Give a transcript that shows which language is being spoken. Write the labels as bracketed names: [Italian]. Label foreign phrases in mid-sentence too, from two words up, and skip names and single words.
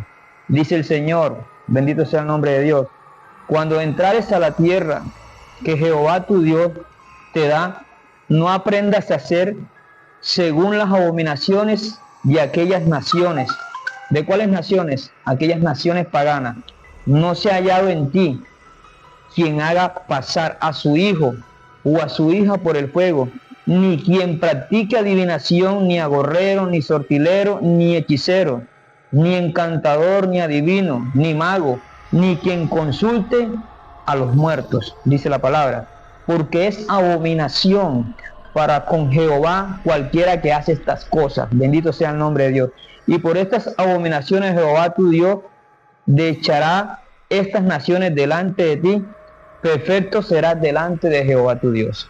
[Spanish] Dice el Señor, bendito sea el nombre de Dios, cuando entrares a la tierra que Jehová tu Dios te da, no aprendas a hacer según las abominaciones de aquellas naciones. ¿De cuáles naciones? Aquellas naciones paganas. No se ha hallado en ti quien haga pasar a su hijo o a su hija por el fuego, ni quien practique adivinación, ni agorrero, ni sortilero, ni hechicero, ni encantador, ni adivino, ni mago, ni quien consulte a los muertos, dice la palabra, porque es abominación para con Jehová cualquiera que hace estas cosas. Bendito sea el nombre de Dios. Y por estas abominaciones Jehová tu Dios echará estas naciones delante de ti, perfecto serás delante de Jehová tu Dios.